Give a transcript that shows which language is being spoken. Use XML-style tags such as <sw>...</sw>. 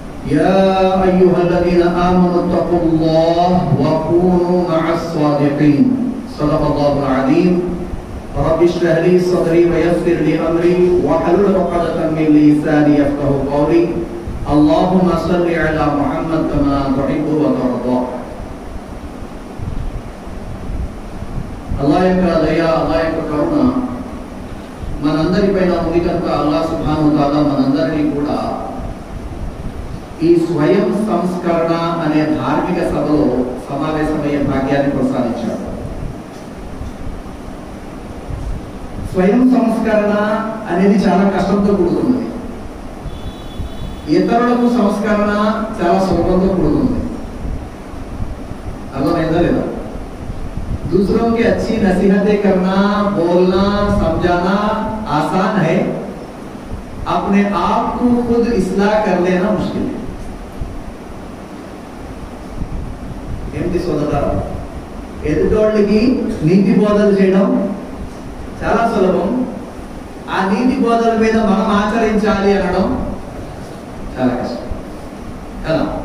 <ar>يا أيها الذين آمنوا اتقوا الله وكونوا مع الصادقين صدق الله العظيم رب اشرح لي صدري ويسر لي أمري واحلل عقدة من لساني يفقهوا قولي اللهم صل على محمد كما تحب وترضى.</ar> <te>అల్లాహ్ యొక్క దయ అల్లాహ్ యొక్క కరుణ మనందరిపైన ఉంది కనుక అల్లాహ్ సుబ్హానహు వ తఆలా మనందరినీ కూడా ఈ స్వయం సంస్కరణ అనే ధార్మిక సభలో సమావేశమయ్యే భాగ్యాన్ని ప్రసాదించాడు. స్వయం సంస్కరణ అనేది చాలా కష్టంతో కూడుకున్నది. ఇతరులకు సంస్కరణ చాలా సులభంతో కూడుకున్నది. అర్థమైందా లేదా?</te> <hi>दूसरों की अच्छी नसीहतें करना, बोलना, समझाना आसान है, अपने आप को खुद इस्लाह कर लेना मुश्किल है.</hi> <te>ఏంటి సోదరా, ఎదుటోళ్ళకి నీతి బోధలు చేయడం చాలా సులభం. ఆ నీతి బోధల మీద మనం ఆచరించాలి అనడం చాలా కష్టం కదా.</te>